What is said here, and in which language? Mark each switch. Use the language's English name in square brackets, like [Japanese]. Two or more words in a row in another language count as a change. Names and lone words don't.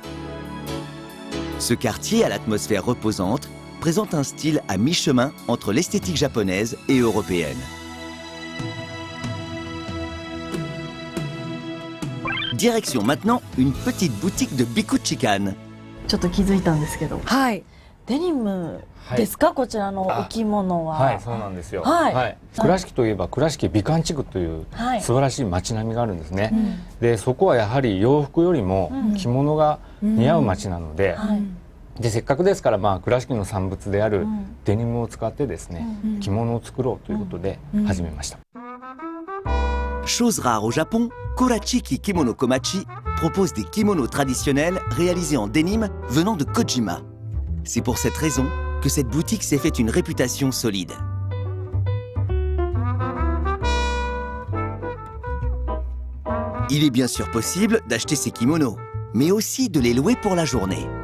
[French] Ce quartier à l'atmosphère reposante présente un style à mi-chemin entre l'esthétique japonaise et européenne. Direction maintenant une petite boutique de Bikuchikan. [Japanese] ちょっと気づいたんですけど。はい、デニムですか、こちらのお着物は。はい、そうなんですよ。はい倉敷といえば倉敷美観地区というはい素晴らしい街並みがあるんですね。で、そこはやはり洋服よりも着物が似合う街なので、はい。でせっかくですから倉敷の産物であるデニムを使ってですね、着物を作ろうということで始めました。 [French] Chose rare au Japon, Kurashiki Kimono Komachi propose des kimonos traditionnels réalisés en denim venant de Kojima. C'est pour cette raison que cette boutique s'est fait une réputation solide. Il est bien sûr possible d'acheter ces kimonos, mais aussi de les louer pour la journée.